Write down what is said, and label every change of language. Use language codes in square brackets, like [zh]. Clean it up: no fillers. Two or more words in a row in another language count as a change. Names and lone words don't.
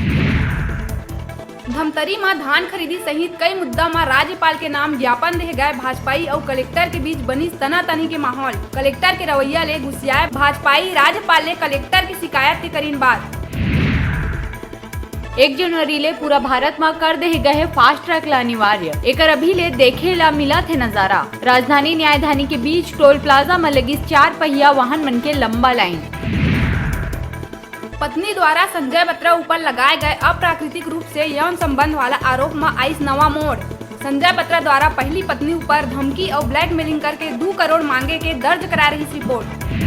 [hne] धमतरी में धान खरीदी सहित कई मुद्दा में राज्यपाल के नाम ज्ञापन दे गए भाजपाई और कलेक्टर के बीच बनी तनातनी के माहौल। कलेक्टर के रवैया ले गुस्सियाए भाजपाई। राज्यपाल ने कलेक्टर की शिकायत के करीन बात। 1 जनवरी ले पूरा भारत में कर दे गए [en] fast track [hne] ला अनिवार्य। एकर अभी ले देखे ला मिला थे नजारा। राजधानी न्यायधानी के बीच [en] toll plaza [hne] में लगी 4 पहिया वाहन मन के लंबा लाइन। पत्नी द्वारा संजय बत्रा ऊपर लगाए गए अप्राकृतिक रूप से यौन संबंध वाला आरोप में आइस नवा मोड़। संजय बत्रा द्वारा पहली पत्नी ऊपर धमकी और ब्लैकमेलिंग करके 2 करोड़ मांगे के दर्ज करा रही रिपोर्ट।